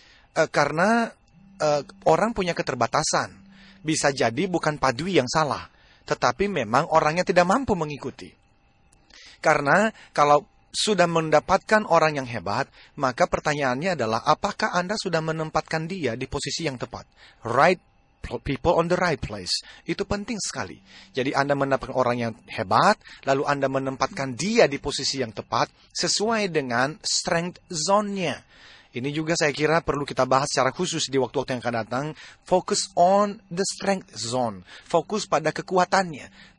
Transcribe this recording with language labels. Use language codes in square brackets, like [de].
[id] Karena orang punya keterbatasan. Bisa jadi bukan Pak Dwi yang salah, tetapi memang orangnya tidak mampu mengikuti. Karena kalau sudah mendapatkan orang yang hebat, maka pertanyaannya adalah apakah Anda sudah menempatkan dia di posisi yang tepat? [en] Right people on the right place. [id] Itu penting sekali. Jadi Anda mendapatkan orang yang hebat, lalu Anda menempatkan dia di posisi yang tepat sesuai dengan strength zone-nya. Ini juga saya kira perlu kita bahas secara khusus di waktu-waktu yang akan datang. [en] Focus on the strength zone. [id] Fokus pada kekuatannya.